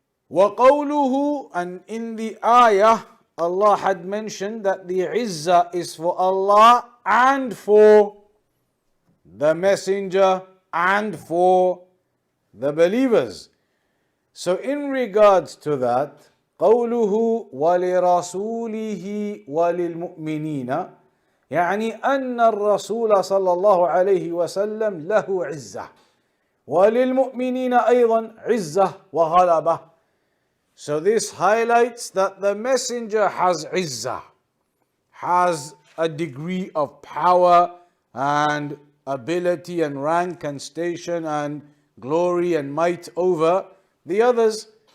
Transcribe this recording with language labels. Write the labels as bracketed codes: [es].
[ar] وَقَوْلُهُ, [en] and in the ayah, Allah had mentioned that the izzah is for Allah and for the messenger and for the believers. So in regards to that, [ar] قوله ولرسوله وللمؤمنين يعني أن الرسول صلى الله عليه وسلم له عزة وللمؤمنين أيضا عزة وغلبة. [en] So this highlights that the messenger has izzah, has a degree of power and ability and rank and station and glory and might over the others.